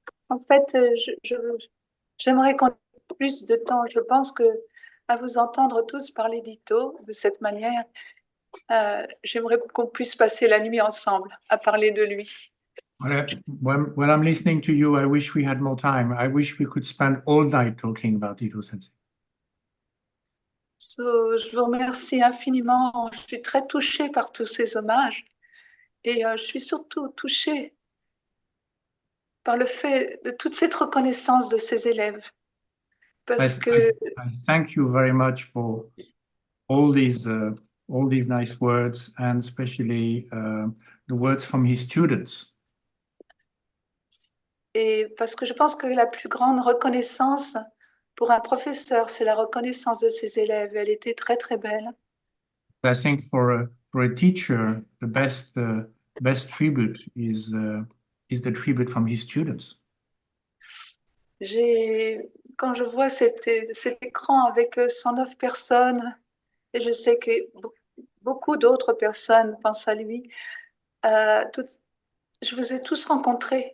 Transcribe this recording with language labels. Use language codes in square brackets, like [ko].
[fr] En fait, j'aimerais qu'on ait plus de temps. Je pense que à vous entendre tous parler d'Ito de cette manière, j'aimerais qu'on puisse passer la nuit ensemble à parler de lui. [en] When I'm listening to you, I wish we had more time. I wish we could spend all night talking about Ito Sensei. [fr] So, je vous remercie infiniment. Je suis très touchée par tous ces hommages et je suis surtout touchée par le fait de toute cette reconnaissance de ses élèves. Parce que [en] I thank you very much for all these nice words, and especially the words from his students. [fr] Et parce que je pense que la plus grande reconnaissance pour un professeur, c'est la reconnaissance de ses élèves. Elle était très, très belle. [en] I think for a teacher, the best tribute is the tribute from his students. [fr] Quand je vois cet écran avec 109 personnes, et je sais que beaucoup d'autres personnes pensent à lui, je vous ai tous rencontrés.